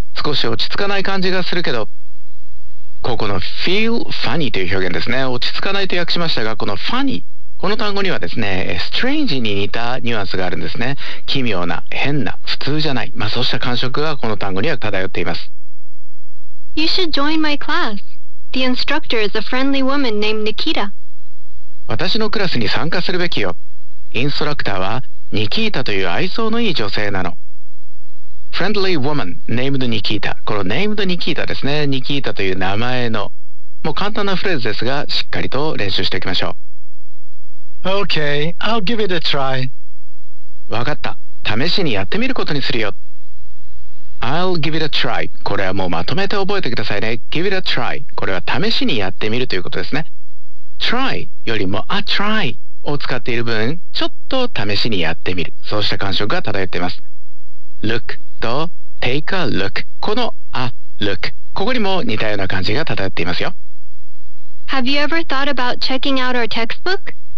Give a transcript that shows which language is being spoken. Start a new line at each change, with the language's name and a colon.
Japanese: 少し落ち着かない感じがするけど。ここの
English: feel funny
Japanese: という表現ですね。落ち着かないと訳しましたが、この funny、この単語にはですね、strange に似たニュアンスがあるんですね。奇妙な、変な、普通じゃない。まあそうした感触がこの単語には漂っています。
English: You should join my class. The instructor is a friendly woman named Nikita.
Japanese: 私のクラスに参加するべきよ。インストラクターはニキータという愛想のいい女性なの。
English: Friendly woman named Nikita。 この named Nikita ですね。
Japanese: ニキータという名前の。もう簡単なフレーズですが、しっかりと練習しておきましょう。
English: Okay, I'll give it a try.
Japanese: わかった。試しにやってみることにするよ。
English: I'll give it a try.
Japanese: これはもうまとめて覚えてくださいね。
English: Give it a try.
Japanese: これは試しにやってみるということですね。Try よりも a try を使っている分、ちょっと試しにやってみる。そうした感触が漂っています。
English: Look と take a look。この a look。
Japanese: ここにも似たような感じが漂っていますよ。
English: Have you ever thought about checking out our textbook?